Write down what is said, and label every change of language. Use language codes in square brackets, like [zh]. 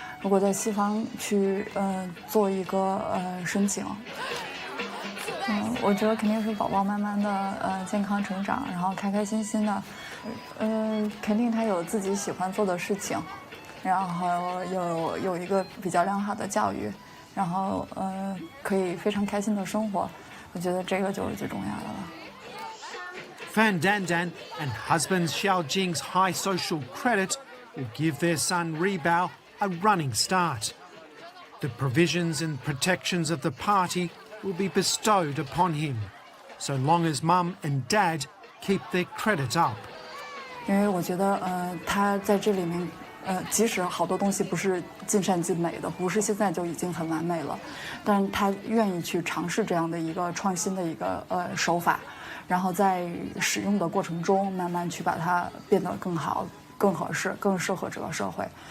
[zh] 如果在西方去做一个申请，我觉得肯定是宝宝慢慢的健康成长，然后开开心心的，肯定他有自己喜欢做的事情，然后有一个比较良好的教育，然后可以非常开心的生活，我觉得这个就是最重要的了。 [en] Fan Dandan and husband Xiao Jing's high social credit will give their son Rebao a running start. The provisions and protections of the party will be bestowed upon him, so long as Mum and Dad keep their credit up. [zh] 因为我觉得他在这里面即使好多东西不是尽善尽美的，不是现在就已经很完美了，但是他愿意去尝试这样的一个创新的一个手法，然后在使用的过程中慢慢去把它变得更好、更合适、更适合这个社会。